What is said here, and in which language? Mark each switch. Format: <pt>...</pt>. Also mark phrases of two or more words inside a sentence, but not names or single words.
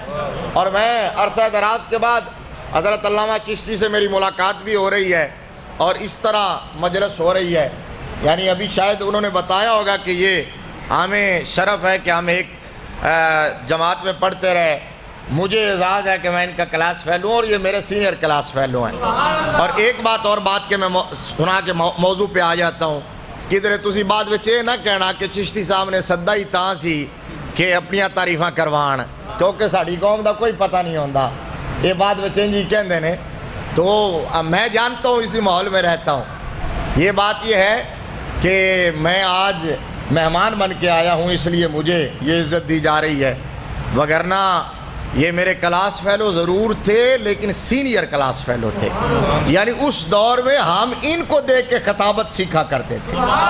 <ur>اور میں عرصہ دراز کے بعد حضرت علامہ چشتی سے میری ملاقات بھی ہو رہی ہے، اور اس طرح مجلس ہو رہی ہے، یعنی ابھی شاید انہوں نے بتایا ہوگا کہ یہ ہمیں شرف ہے کہ ہم ایک جماعت میں پڑھتے رہے، مجھے اعزاز ہے کہ میں ان کا کلاس فیلو ہوں اور یہ میرے سینئر کلاس فیلو ہیں۔ اور ایک بات اور بات کہ میں سنا کے موضوع پہ آ جاتا ہوں،</ur> <pa>کدھر تسی بعد وچ یہ نہ کہنا کہ چشتی صاحب نے سدا ہی تاں سی کہ اپنیاں تعریفاں کروان، کیونکہ ساڑی قوم دا کوئی پتہ نہیں ہوندا، یہ بعد وچ جی کہندے نے۔</pa> <ur>تو میں جانتا ہوں، اسی ماحول میں رہتا ہوں۔ یہ بات یہ ہے کہ میں آج مہمان بن کے آیا ہوں، اس لیے مجھے یہ عزت دی جا رہی ہے، وگرنہ یہ میرے کلاس فیلو ضرور تھے لیکن سینئر کلاس فیلو تھے، یعنی اس دور میں ہم ان کو دیکھ کے خطابت سیکھا کرتے تھے۔</ur>